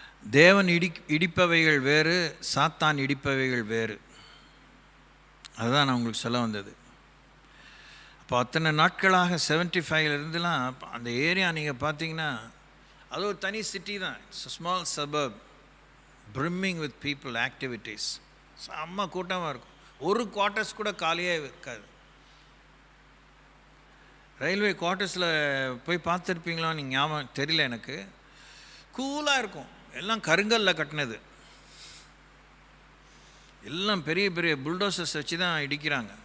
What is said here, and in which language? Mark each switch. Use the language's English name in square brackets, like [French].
[Tamil] தேவன் இடிப்பவைகள் வேறு, சாத்தான் இடிப்பவைகள் வேறு. அதுதான் நான் உங்களுக்கு சொல்ல வந்தது. அப்போ அத்தனை நாட்களாக 75 அந்த ஏரியா நீங்கள் பார்த்தீங்கன்னா அது ஒரு தனி சிட்டி தான். [English] It's small suburb brimming with people, activities. [Tamil] செம்ம கூட்டமாக இருக்கும். ஒரு குவார்ட்டர்ஸ் கூட காலியாக இருக்காது. ரயில்வே குவார்ட்டர்ஸில் போய் பார்த்துருப்பீங்களா நீங்கள், ஞாபகம் தெரியல எனக்கு. கூலாக இருக்கும், எல்லாம் கருங்கல்ல கட்டினது, எல்லாம் பெரிய பெரிய புல்டோசர்ஸ் வச்சு தான் இடிக்கிறாங்க.